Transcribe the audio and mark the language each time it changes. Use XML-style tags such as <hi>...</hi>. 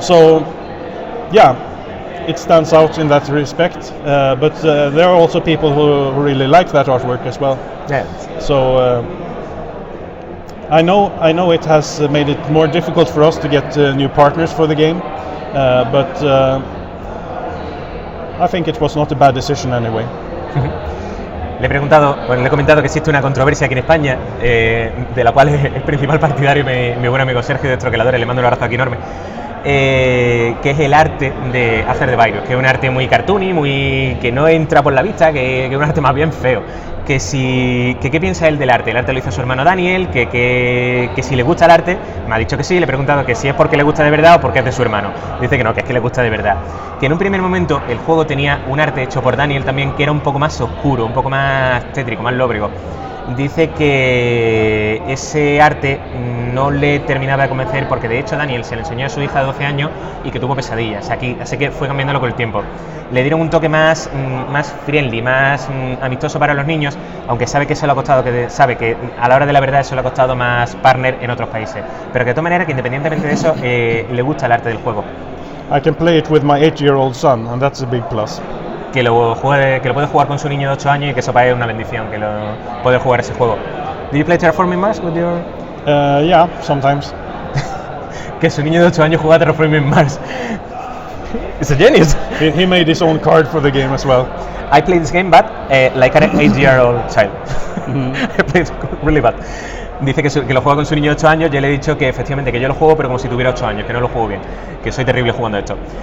<en>So yeah, it stands out in that respect, but there are also people who really like that artwork as well. Yeah. So I know it has made it more difficult for us to get new partners for the game, but I think it was not a bad decision anyway.</en> <es>Le he comentado que existe una controversia aquí en España, de la cual el principal partidario mi buen amigo Sergio de Troqueladores, le mando un abrazo aquí enorme, que es el arte de After the Virus, que es un arte muy cartoony, que no entra por la vista, que es un arte más bien feo. ¿Qué piensa él del arte? El arte lo hizo su hermano Daniel, que si le gusta el arte, me ha dicho que sí, le he preguntado que si es porque le gusta de verdad o porque es de su hermano. Dice que no, que es que le gusta de verdad. Que en un primer momento el juego tenía un arte hecho por Daniel también, que era un poco más oscuro, un poco más tétrico, más lóbrego. Dice que ese arte no le terminaba de convencer porque de hecho Daniel se le enseñó a su hija de 12 años y que tuvo pesadillas, así que fue cambiándolo con el tiempo. Le dieron un toque más friendly, más amistoso para los niños, aunque sabe que eso le ha costado, sabe que a la hora de la verdad eso le ha costado más partner en otros países, pero que de todas maneras que independientemente de eso le gusta el arte del juego.</es> <en>I can play it with my 8-year-old son, and that's a big plus.</en> <es>Que lo puede jugar con su niño de 8 años y que eso para él es una bendición, que lo puede jugar ese juego.</es> <en>Do you play Terraforming Mars with your... Yeah, sometimes.</en> <es>Que su niño de 8 años juega Terraforming Mars.</es> <en>It's a genius. He made his own card for the game as well. I play this game, but like an 8-year-old child. I play it really bad.</en> <es>Dice que lo juega con su niño de 8 años. Yo le he dicho que efectivamente que yo lo juego, pero como si tuviera 8 años, que no lo juego bien, que soy terrible jugando esto.</es>